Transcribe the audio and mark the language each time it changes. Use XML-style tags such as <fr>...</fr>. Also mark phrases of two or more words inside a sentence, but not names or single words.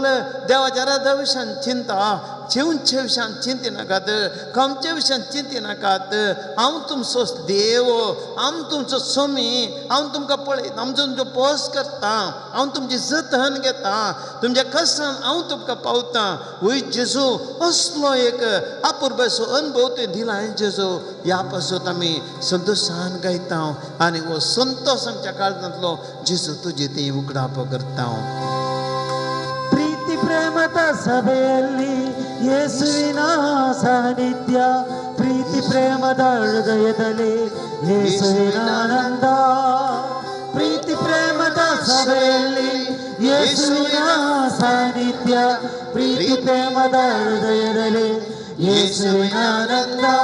<kok>देवाच्या राजा विशयान चिंता जेवचे विशयान चिंती नाकात खावचे विशयान चिंती नाकात हांव तुमचो देव हांव तुमचो स्वामी हांव तुमकां पळयता हांव तुमचो पोस करता हांव तुमची जतन घेता तुमच्या कश्टान हांव तुमकां पावता वय जेजू असलो एक अपुर्बाचो अनुभव तुवें दिला जेजू ह्या पासून आमी संतोशान गायता आनी हो संतोश आमच्या काळजांतलो जेजू तुजी ती उगडाप करता</kok> <kn>ಪ್ರೀತಿ ಪ್ರೇಮದ ಸಭೆಯಲ್ಲಿ ಯೇಸುವಿನ ಸಾನ್ನಿಧ್ಯ ಪ್ರೀತಿ ಪ್ರೇಮದ ಹೃದಯದಲ್ಲಿ ಯೇಸುವಿನ ಆನಂದ ಪ್ರೀತಿ ಪ್ರೇಮದ ಸಭೆಯಲ್ಲಿ ಯೇಸುವಿನ ಸಾನ್ನಿಧ್ಯ ಪ್ರೀತಿ ಪ್ರೇಮದ ಹೃದಯದಲ್ಲಿ ಯೇಸುವಿನ ಆನಂದ</kn>